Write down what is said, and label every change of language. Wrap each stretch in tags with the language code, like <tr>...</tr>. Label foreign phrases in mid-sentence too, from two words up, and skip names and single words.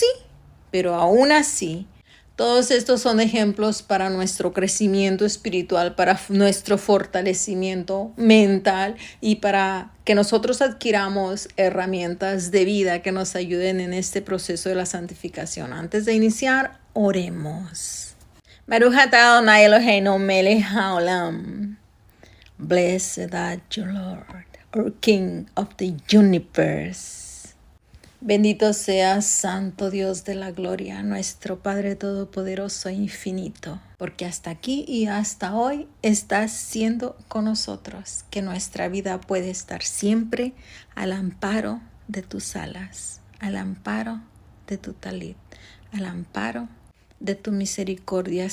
<es>Pero aún así, todos estos son ejemplos para nuestro crecimiento espiritual, para nuestro fortalecimiento mental y para que nosotros adquiramos herramientas de vida que nos ayuden en este proceso de la santificación. Antes de iniciar, oremos.</es> <he>ברוך אתה אדוני אלהינו מלך העולם.</he> <en>Blessed art you, Lord, our King of the universe.</en> <es>Bendito seas, Santo Dios de la gloria, nuestro Padre Todopoderoso e infinito, porque hasta aquí y hasta hoy estás siendo con nosotros, que nuestra vida puede estar siempre al amparo de tus alas, al amparo de tu talit, al amparo de tu misericordia.</es>